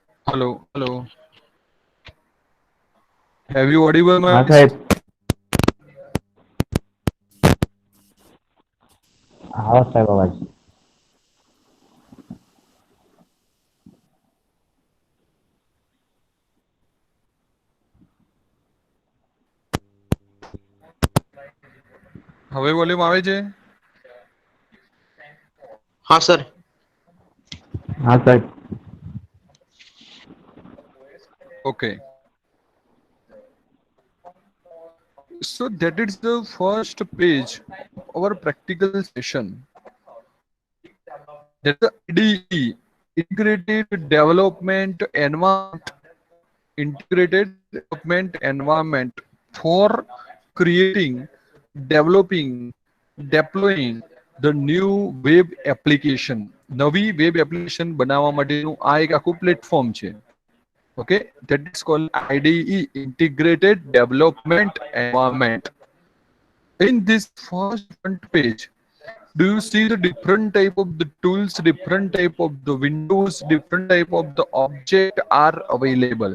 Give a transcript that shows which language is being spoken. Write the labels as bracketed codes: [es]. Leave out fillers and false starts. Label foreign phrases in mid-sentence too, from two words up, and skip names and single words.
[en] hello. Have you audible my [hi] हाँ [en] voice? [hi] साहेब. आवाज साहेब आवाज. [gu] હવે વોલ્યુમ આવે છે? [hi] हाँ सर. हाँ साहेब. [en] Okay. So that is the first page of our practical session. That's the IDE, Integrated Development Environment, Integrated Development Environment for creating, developing, deploying the new web application. [gu] નવી [en] web application [gu] બનાવવા માટેનું આ એક આખું પ્લેટફોર્મ છે. [en] Okay, that is called IDE, Integrated Development Environment. In this first front page, do you see the different type of the tools, different type of the windows, different type of the object are available?